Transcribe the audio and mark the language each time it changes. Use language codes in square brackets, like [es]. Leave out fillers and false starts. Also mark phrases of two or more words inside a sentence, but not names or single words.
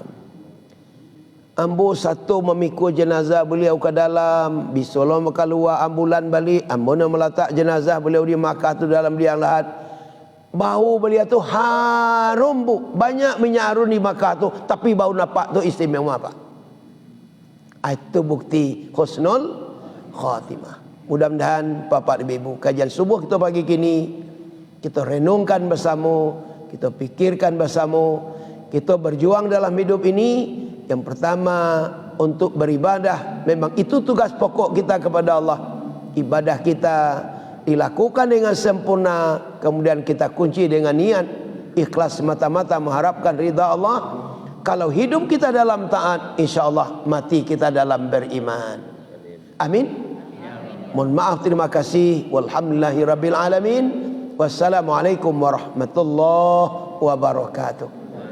[min] Ambo satu memikul jenazah beliau ke dalam, bisolom keluar ambulan balik, ambo nak meletak jenazah beliau di Makkah tu dalam liang lahat. Bau beliau tu harum bu, banyak minyak harum di Makkah tu, tapi bau napak tu istimewa apa? [id] Itu bukti [ar] حسن الخاتمة. [id] Mudah-mudahan Bapak dan Ibu, kajian subuh kita pagi kini kita renungkan bersama, kita pikirkan bersama, kita berjuang dalam hidup ini. Yang pertama untuk beribadah, memang itu tugas pokok kita kepada Allah. Ibadah kita dilakukan dengan sempurna, kemudian kita kunci dengan niat ikhlas semata-mata mengharapkan ridha Allah. Kalau hidup kita dalam taat, insya-Allah mati kita dalam beriman. Amin. Mohon maaf, terima kasih. [ar] والحمد لله رب العالمين. السلام عليكم ورحمة الله وبركاته.